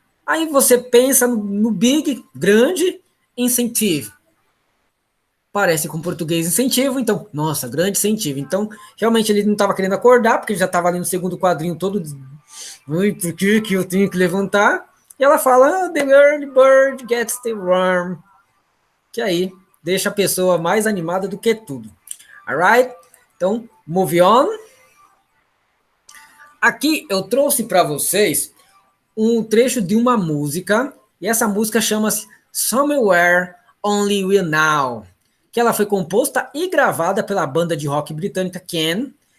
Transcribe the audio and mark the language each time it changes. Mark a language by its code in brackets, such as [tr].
[pt] Aí você pensa no big, grande, incentive. Parece com português incentivo, então, nossa, grande incentivo. Então, realmente ele não estava querendo acordar, porque ele já estava ali no segundo quadrinho todo, por que eu tenho que levantar? E ela fala, [en] the early bird gets the worm. [pt] Que aí deixa a pessoa mais animada do que tudo. [en] Alright? [pt] Então, [en] move on. [pt] Aqui eu trouxe para vocês um trecho de uma música, e essa música chama-se Somewhere Only We Know, que ela foi composta e gravada pela banda de rock britânica Can.